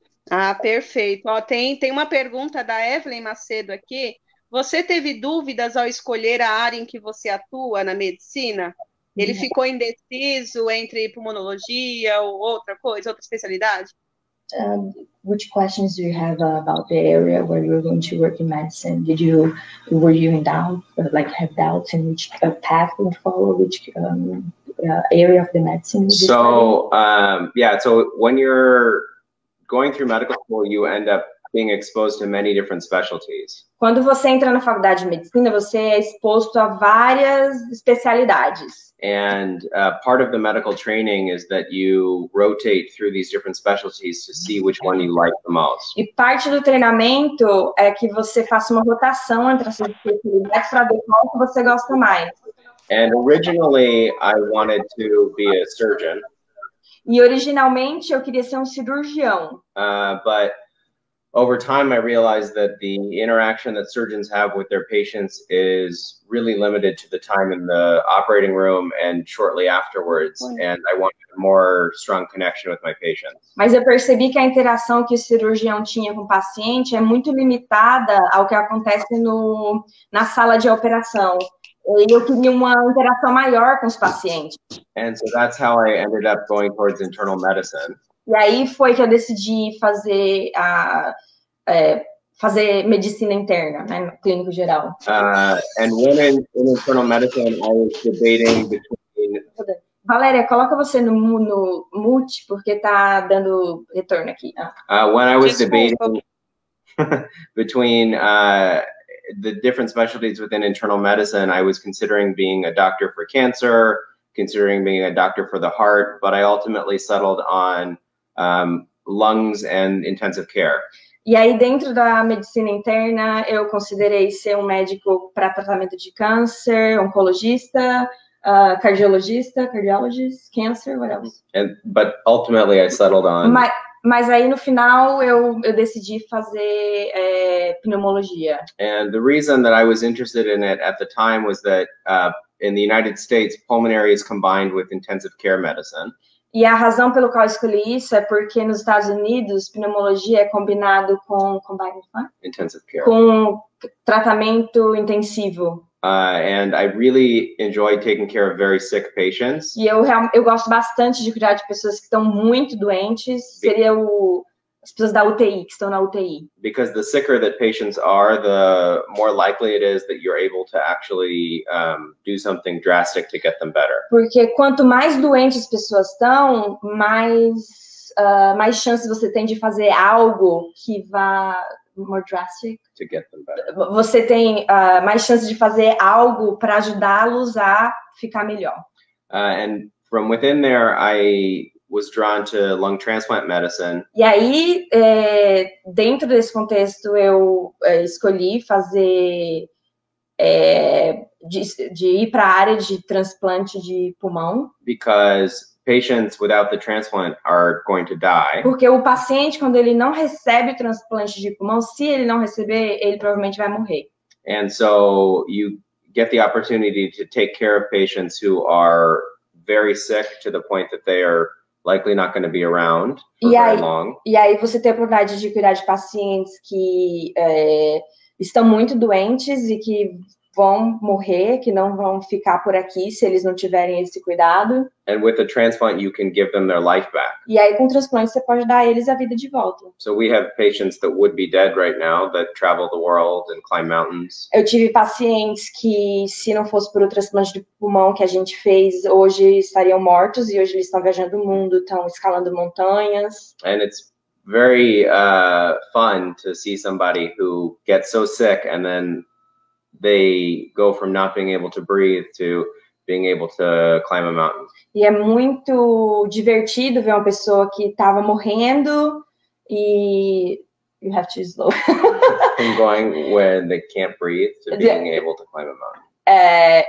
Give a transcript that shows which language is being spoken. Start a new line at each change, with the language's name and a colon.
Portuguese: Ah, perfeito. Ó, tem uma pergunta da Evelyn Macedo aqui. Você teve dúvidas ao escolher a área em que você atua na medicina? Ele ficou indeciso entre pulmonologia ou outra coisa, outra especialidade?
English: Which questions do you have about the area where you're going to work in medicine? Were you in doubt, have doubts in which path would follow, which area of the medicine? So, so when you're going through medical school, you end up being exposed to many different specialties.
Portuguese: Quando você entra na faculdade de medicina, você é exposto a várias especialidades.
English: And part of the medical training is that you rotate through these different specialties to see which one you like the most.
Portuguese: E parte do treinamento é que você faça uma rotação entre essas especialidades para ver qual que você gosta mais.
English: And originally, I wanted to be a surgeon.
Portuguese: E originalmente eu queria ser um cirurgião.
English: But over time, I realized that the interaction that surgeons have with their patients is really limited to the time in the operating room and shortly afterwards. And I wanted a more strong connection with my patients.
Portuguese: Mas eu percebi que a interação que o cirurgião tinha com o paciente é muito limitada ao que acontece na sala de operação. E eu queria uma interação maior com os pacientes.
English: And so that's how I ended up going towards internal medicine.
Portuguese: E aí foi que eu decidi fazer medicina interna, né, no clínico geral.
English: And when in internal medicine, I was debating between...
Portuguese: Valéria, coloca você no mute, porque tá dando retorno aqui.
English: When I was debating between the different specialties within internal medicine, I was considering being a doctor for cancer, considering being a doctor for the heart, but I ultimately settled on lungs and intensive care.
Portuguese: E aí, dentro da medicina interna, eu considerei ser um médico para tratamento de câncer, oncologista,
English: cardiologist, cancer, what else? But ultimately, I settled on...
Portuguese: Mas aí, no final, eu decidi fazer pneumologia.
English: And the reason that I was interested in it at the time was that in the United States, pulmonary is combined with intensive care medicine.
Portuguese: E a razão pelo qual eu escolhi isso é porque nos Estados Unidos, pneumologia é combinado com
English: Intensive care.
Portuguese: Com tratamento intensivo.
English: And I really enjoy taking care of very sick patients.
Portuguese: E eu gosto bastante de cuidar de pessoas que estão muito doentes. Seria as pessoas da UTI, que estão na UTI.
English: Because the sicker that patients are, the more likely it is that you're able to actually do something drastic to get them better.
Portuguese: Porque quanto mais doentes as pessoas estão, mais chances você tem de fazer algo que vá
English: more drastic. To get them better.
Portuguese: Você tem mais chances de fazer algo para ajudá-los a ficar melhor.
English: And from within there, I was drawn to lung transplant medicine.
Portuguese: E aí, dentro desse contexto, eu escolhi fazer de ir para a área de transplante de pulmão.
English: Because patients without the transplant are going to die.
Portuguese: Porque o paciente, quando ele não recebe o transplante de pulmão, se ele não receber, ele provavelmente vai morrer.
English: And so you get the opportunity to take care of patients who are very sick to the point that they are likely not going to be around for very long.
Portuguese: E aí você tem a oportunidade de cuidar de pacientes que estão muito doentes e que vão morrer, que não vão ficar por aqui se eles não tiverem esse cuidado.
English: And with a transplant, you can give them their life back.
Portuguese: E aí, com o transplante, você pode dar a eles a vida de volta.
English: So we have patients that would be dead right now that travel the world and climb mountains.
Portuguese: Eu tive pacientes que, se não fosse por o transplante de pulmão que a gente fez, hoje estariam mortos, e hoje eles estão viajando o mundo, estão escalando montanhas.
English: And it's very fun to see somebody who gets so sick and then they go from not being able to breathe to being able to climb a mountain.
Portuguese: E é muito divertido ver uma pessoa que estava morrendo e
English: you have to slow. From going when they can't breathe to being able to climb a mountain.